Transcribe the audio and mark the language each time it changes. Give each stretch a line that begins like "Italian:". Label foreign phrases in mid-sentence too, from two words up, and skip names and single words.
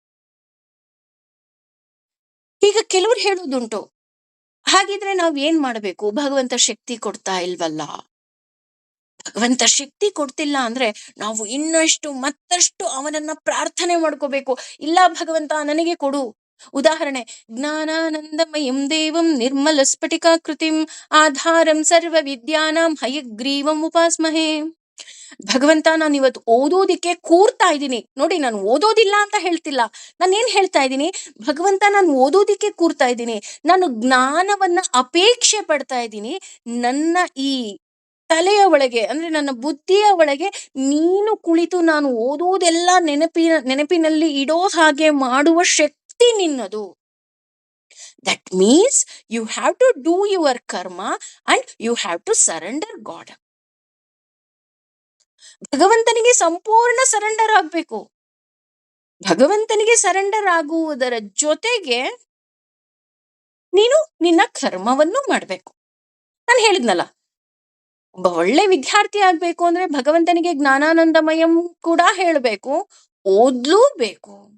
Kannada: ಈಗ ಕೆಲವ್ರು ಹೇಳೋದುಂಟು, ಹಾಗಿದ್ರೆ ನಾವ್ ಏನ್ ಮಾಡ್ಬೇಕು, ಭಗವಂತ ಶಕ್ತಿ ಕೊಡ್ತಾ ಇಲ್ವಲ್ಲ? ಭಗವಂತ ಶಕ್ತಿ ಕೊಡ್ತಿಲ್ಲ ಅಂದ್ರೆ ನಾವು ಇನ್ನಷ್ಟು ಮತ್ತಷ್ಟು ಅವನನ್ನ ಪ್ರಾರ್ಥನೆ ಮಾಡ್ಕೋಬೇಕು. ಇಲ್ಲ ಭಗವಂತ ನನಗೆ ಕೊಡು. ಉದಾಹರಣೆ,
Sanskrit: ಜ್ಞಾನಾನಂದಮಯಂ ದೇವಂ ನಿರ್ಮಲ ಸ್ಫಟಿಕಾಕೃತಿಂ ಆಧಾರಂ ಸರ್ವ ವಿದ್ಯಾನಾಂ ಹಯಗ್ರೀವಂ ಉಪಾಸ್ಮಹೇ.
Kannada: ಭಗವಂತ ನಾನು ಇವತ್ತು ಓದೋದಿಕ್ಕೆ ಕೂರ್ತಾ ಇದ್ದೀನಿ ನೋಡಿ, ನಾನು ಓದೋದಿಲ್ಲ ಅಂತ ಹೇಳ್ತಿಲ್ಲ. ನಾನು ಏನ್ ಹೇಳ್ತಾ ಇದ್ದೀನಿ, ಭಗವಂತ ನಾನು ಓದೋದಿಕ್ಕೆ ಕೂರ್ತಾ ಇದ್ದೀನಿ, ನಾನು ಜ್ಞಾನವನ್ನ ಅಪೇಕ್ಷೆ ಪಡ್ತಾ ಇದ್ದೀನಿ. ನನ್ನ ಈ ತಲೆಯ ಒಳಗೆ ಅಂದ್ರೆ ನನ್ನ ಬುದ್ಧಿಯ ಒಳಗೆ ನೀನು ಕುಳಿತು ನಾನು ಓದುವುದೆಲ್ಲ ನೆನಪಿನಲ್ಲಿ ಇಡೋ ಹಾಗೆ ಮಾಡುವ ಶಕ್ತಿ ನಿನ್ನದು.
English: That means you have to do your karma and you have to surrender God.
Kannada: ಭಗವಂತನಿಗೆ ಸಂಪೂರ್ಣ ಸರೆಂಡರ್ ಆಗ್ಬೇಕು. ಭಗವಂತನಿಗೆ ಸರೆಂಡರ್ ಆಗುವುದರ ಜೊತೆಗೆ ನೀನು ನಿನ್ನ ಕರ್ಮವನ್ನು ಮಾಡ್ಬೇಕು. ನಾನು ಹೇಳಿದ್ನಲ್ಲ, ಒಬ್ಬ ಒಳ್ಳೆ ವಿದ್ಯಾರ್ಥಿ ಆಗ್ಬೇಕು ಅಂದ್ರೆ ಭಗವಂತನಿಗೆ ಜ್ಞಾನಾನಂದಮಯಂ ಕೂಡ ಹೇಳ್ಬೇಕು, ಓದ್ಲೂಬೇಕು.